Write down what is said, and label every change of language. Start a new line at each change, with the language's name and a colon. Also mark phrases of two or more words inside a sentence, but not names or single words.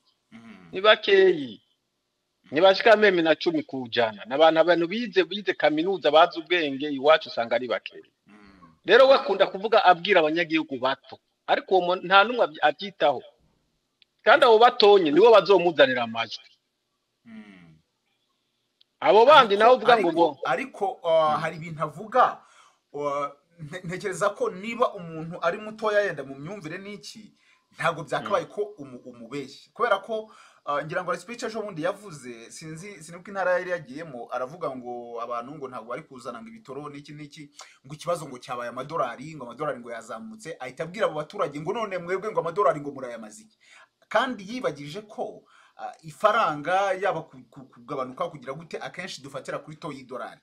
Rundi: mhm, Ni bakeyi, ntibashika meme na 10 kujana. N'abantu bize kaminuza bazi ubwenge iwacu usanga ari bakeyi. mhm, Rero wakunda kuvuga abwira abanyagihugu bato, ariko uwo nta numwe abyitaho, kandi abo batonye nibo bazomuzanira amajwi. mhm. Abo bandi nawe uvuga ngo
Kinyarwanda: ariko hari ibintu avuga, ntekereza ko niba umuntu ari mutoya yenda mu myumvire n'iki ntabwo byakabaye ko umubeshya, kubera ko ngira ngo speech ejo bundi yavuze, sinibuka intara yari yagiyemo, aravuga ngo abantu ngo ntabwo bari kuzana ngo ibitoro n'iki ngo ikibazo ngo cyabaye amadolari, ngo amadolari ngo yazamutse, ahita abwira abo baturage ngo none mwebwe ngo amadolari ngo murayamaze iki, kandi yibagije ko ifaranga yaba kugabanuka kugira gute akenshi dufatira kuri to y'idolari.